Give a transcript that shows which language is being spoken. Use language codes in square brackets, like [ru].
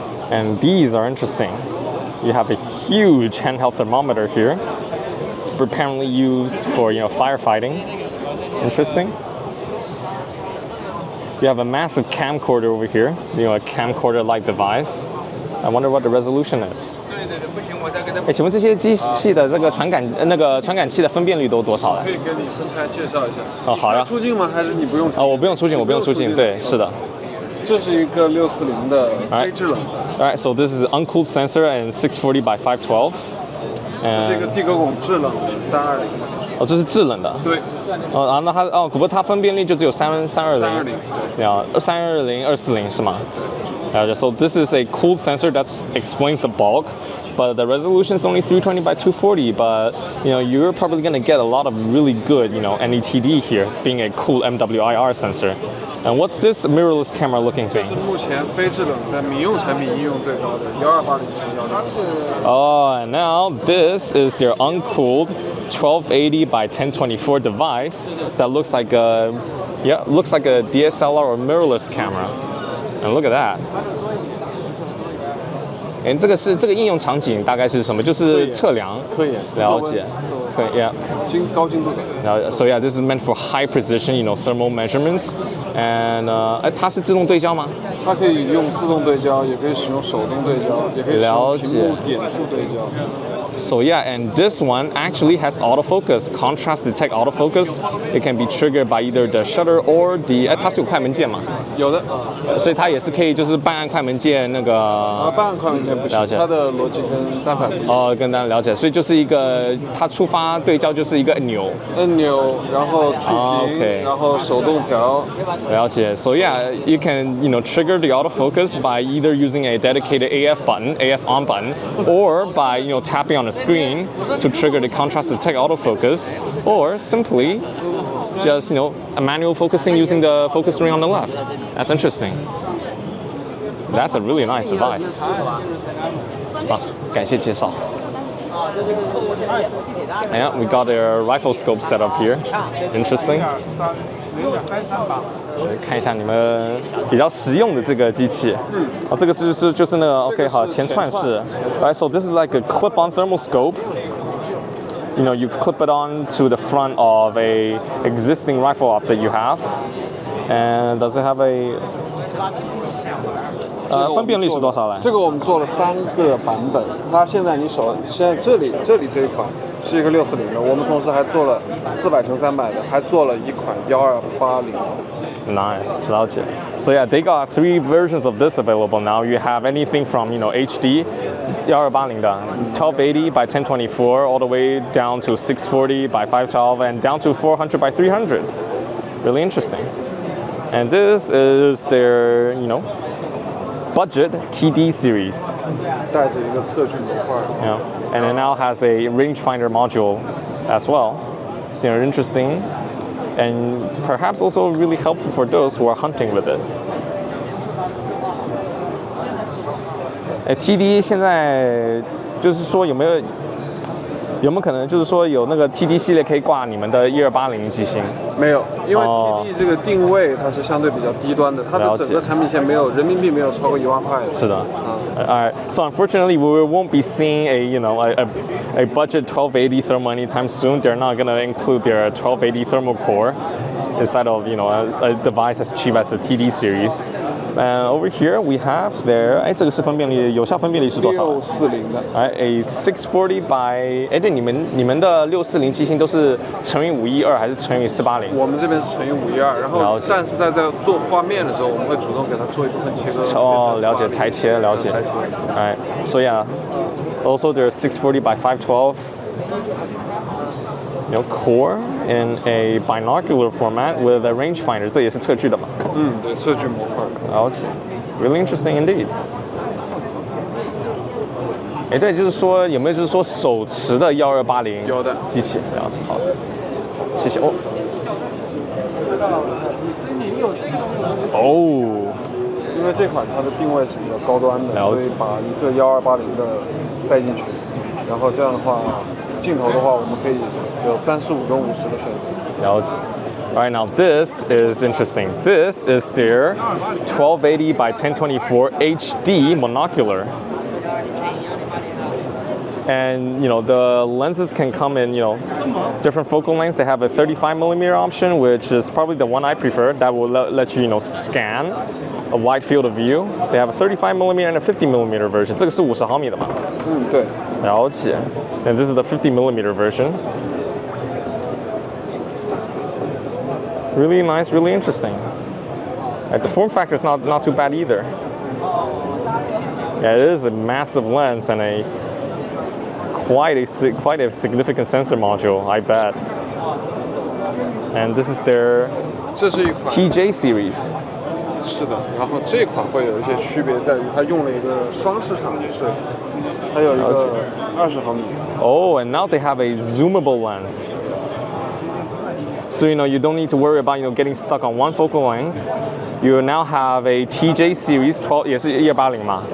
[en] And these are interesting. You have a huge handheld thermometer here. It's apparently used for firefighting. Interesting. You have a massive camcorder over here, a camcorder-like device. I wonder what the resolution is. [zh] 请问这些机器的这个传感器的分辨率都多少了？可以跟你分开介绍一下。哦，好呀。出镜吗？还是你不用出镜？我不用出镜，我不用出镜。对，是的。这是一个640的非制冷的。 [en] All right, so this is an uncooled sensor and 640 by 512. [zh] 这是一个地沟汞制冷的320。哦，这是制冷的。对。然后不过它分辨率就只有320。 320。 320、240是吗？对。 [en] So this is a cooled sensor that explains the bulk, but the resolution is only 320 by 240. But you're probably going to get a lot of really good NETD here, being a cool MWIR sensor. And what's this mirrorless camera looking thing? [zh] 目前非制冷在民用产品应用最高的1280乘 [en] Oh, and now this is their uncooled 1280 by 1024 device that looks like a DSLR or mirrorless camera. And look at that. [zh] 这个应用场景大概是什么？就是测量、科研、了解、科研、高精度的。 [en] So yeah, this is meant for high precision, thermal measurements. [zh] And 它是自动对焦吗？它可以用自动对焦，也可以使用手动对焦，也可以使用屏幕点数对焦。 [en] So yeah, and this one actually has autofocus, contrast detect autofocus. It can be triggered by either the shutter or the [zh] 它是有快门键吗？有的。所以它也是可以就是半按快门键那个。半按快门键不行，它的逻辑跟单反不一样。哦，跟单了解，所以就是一个它触发对焦就是一个按钮，然后触屏，然后手动调。了解。 [en] So yeah, you can trigger the autofocus by either using a dedicated AF on button, or by tapping on the screen to trigger the contrast detect autofocus, or simply just a manual focusing using the focus ring on the left. That's interesting. That's a really nice device. [zh] 好，感谢介绍。 [en] Yeah, we got a rifle scope set up here. Interesting. [zh] 看一下你们比较实用的这个机器。这个就是那个 OK 好前串式。 [en] Right, so this is like a clip-on thermal scope. You clip it on to the front of a existing rifle op that you have. And does it have a [zh] 分辨率是多少来？这个我们做了3个版本。它现在这里这一款是一个640的，我们同时还做了400×300的，还做了一款1280。 [en] Nice, [zh] 了解。 [en] So yeah, they got 3 versions of this available now. You have anything from HD 1280的 1280 by 1024 all the way down to 640 by 512 and down to 400 by 300. Really interesting. And this is their budget TD series. [zh] 带着一个测距模块。 [en] Yeah. and it now has a rangefinder module as well. So interesting, and perhaps also really helpful for those who are hunting with it. [zh] TD 现在就是说有没有可能就是说有那个 TD 系列可以挂你们的1280机型？没有，因为 TD 这个定位它是相对比较低端的，它的整个产品线没有人民币没有超过1万块的。是的。 [en] Alright, so unfortunately we won't be seeing a budget 1280 thermal anytime soon. They're not gonna include their 1280 thermal core inside of a device as cheap as the TD series. And over here we have their [zh] 这个是分辨率，有效分辨率是多少？640的。 [en] a 640 by [zh] 对，你们的640机芯都是乘以512还是乘以480？我们这边是乘以512，然后但是在做画面的时候，我们会主动给它做一部分切割。哦，了解，裁切，了解。 [en] Alright, so yeah, also there's 640 by 512. Core in a binocular format with a rangefinder， [zh] 这也是测距的嘛？对，测距模块。了解 [en] ，really interesting indeed。 [zh] 对，就是说有没有就是说手持的1280？有的，机器，了解，好的，谢谢哦。哦，因为这款它的定位是比较高端的，所以把一个1280的塞进去，然后这样的话。镜头的话，我们可以有35跟50的选择。了解。 [en] Alright, now this is interesting. This is their 1280 by 1024 HD monocular. And the lenses can come in different focal lengths. They have a 35mm option, which is probably the one I prefer. That will let you scan a wide field of view. They have a 35mm and a 50mm version. [zh] 这个是50毫米的嘛？对。了解。 [en] And this is the 50mm version. Really nice, really interesting. The form factor is not too bad either. Yeah, it is a massive lens and quite a significant sensor module, I bet. And this is their TJ series. [zh] 是的，然后这款会有一些区别，在于它用了一个双市场的设计，它有一个20毫米。 [en] Oh, and now they have a zoomable lens. So you don't need to worry about getting stuck on one focal length. You now have a TJ series [zh] 12也是1280嘛？